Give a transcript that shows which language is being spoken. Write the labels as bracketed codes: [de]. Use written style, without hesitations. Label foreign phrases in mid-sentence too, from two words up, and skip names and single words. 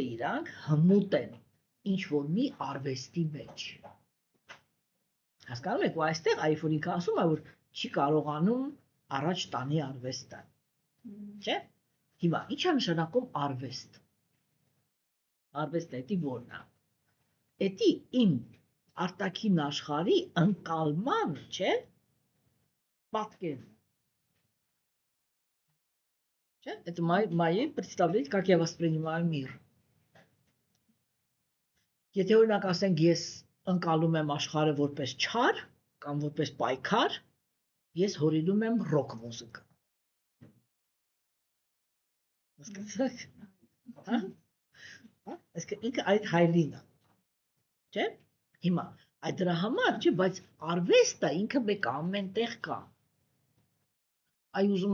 [hy] իրանք հմուտ են ինչ որ մի արվեստի մեջ։ Հասկանում եք, ու այստեղ այ որ ինքը ասում է, որ չի կարողանում առաջ տանի արվեստը, չէ՞։ Հիմա ի՞նչ է նշանակում արվեստ։ Արվեստը էդի որն է։ Էդի իմ արտաքին աշխարհի ընկալման, չէ՞, պատկերն է։ Չէ՞, [ru] это мои представления, как я воспринимаю мир։ [hy] Եթե օրինակ ասենք ես ընկալում եմ աշխարհը որպես չար կամ որպես պայքար, ես հորինում եմ ռոք մուզիկա։ Հասկացաք։ Հա՞։ Այսինքն ինքը այդ հայրին է։ Չէ՞։ Հիմա այդ դրա համար չէ, բայց արվեստը ինքը մեկ ամեն տեղ կա։ Այ ուզում